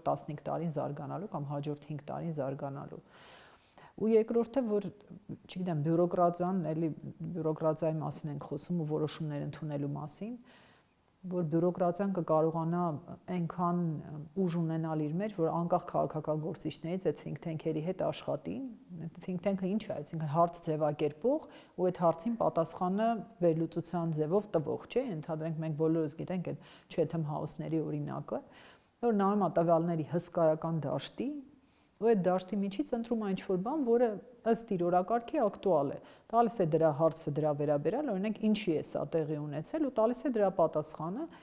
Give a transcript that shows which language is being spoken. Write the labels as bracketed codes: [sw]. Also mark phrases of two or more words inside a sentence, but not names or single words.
[hy] 15 տարին զարգանալու կամ հաջորդ 5 տարին զարգանալու։ Ու երկրորդը, որ, չգիտեմ, բյուրոկրատիան, էլի բյուրոկրատիայի մասին ենք խոսում ու որոշումներ ընդունելու մասին, որ բյուրոկրատիան կկարողանա այնքան ուժ ունենալ իր մեջ, որ անկախ քաղաքական գործիչներից այդ [en] think tank- [hy] երի հետ աշխատի։ [en] Think tank- [hy] ը ինչ է, այսինքն հարց ձևակերպող ու այդ հարցին պատասխանը վերլուծության ձևով տվող, չէ՞, ընդհանրենք մենք բոլորս գիտենք այդ Chatham House-ների օրինակը, որ նայում է տվյալների հսկայական դաշտի ու այդ դաշտի միջից ընտրում է ինչ-որ բան, որը ըստ իր օրակարգի ակտուալ է։ Տալիս է դրա հարցը դրա վերաբերյալ, օրինակ ինչի է սա տեղի ունեցել ու տալիս է դրա պատասխանը